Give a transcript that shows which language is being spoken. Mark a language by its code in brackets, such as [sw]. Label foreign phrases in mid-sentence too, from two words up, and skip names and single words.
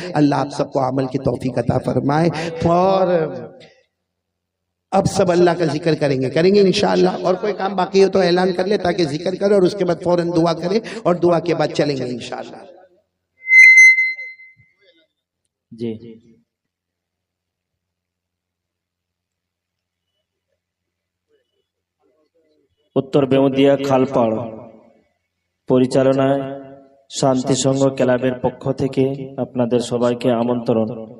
[ur] اللہ آپ سب کو عمل کی توفیق عطا فرمائے. اور اب سب اللہ کا ذکر کریں گے انشاءاللہ, اور کوئی کام باقی ہو تو اعلان کر لے تاکہ ذکر کرے, اور اس کے بعد فوراً دعا کرے, اور دعا کے بعد چلیں گے انشاءاللہ. [bn] جی উত্তর বেমুদিয়া খালপাড় পরিচালনায় শান্তি সংঘ ক্লাবের পক্ষ থেকে আপনাদের সবাইকে আমন্ত্রণ.